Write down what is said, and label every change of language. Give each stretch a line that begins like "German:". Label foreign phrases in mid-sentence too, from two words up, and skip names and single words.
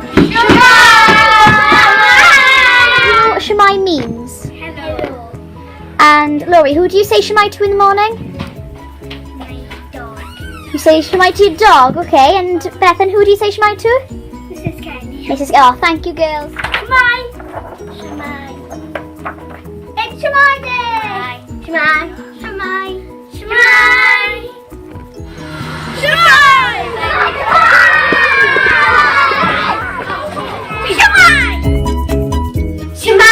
English: Do you know what Shwmae means? Hello. And Laurie, who do you say Shwmae to in the morning? My dog. You say Shwmae to your dog, okay. And Bethan, who do you say Shwmae to? Mrs. Kenny. Oh, thank you, girls. Shwmae. Shwmae. It's Shwmae day. Shwmae. Shwmae. Shwmae. Shwmae. Shwmae.